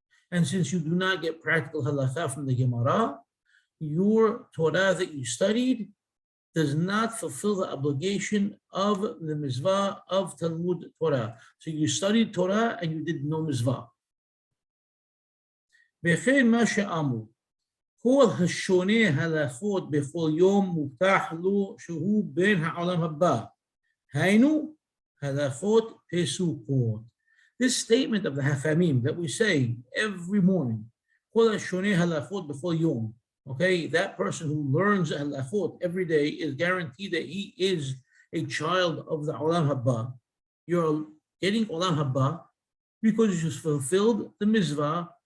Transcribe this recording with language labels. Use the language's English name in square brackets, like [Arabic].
[English] And since you do not get practical halakha from the Gemara, your Torah that you studied does not fulfill the obligation of the Missvah of Talmud Torah. So you studied Torah and you did no Missvah. [Hebrew] וכן מה שאמרו, כל השונה הלכות בכל יום מובטח לו שהוא בן העולם הבא. היינו הלכות פסוקות. [English] This statement of the Hachamim that we say every morning, [Hebrew] כל השונה הלכות בכל יום, [English] okay, that person who learns halachot every day is guaranteed that he is a child of the Olam Haba. You're getting Olam Haba because you fulfilled the Missvah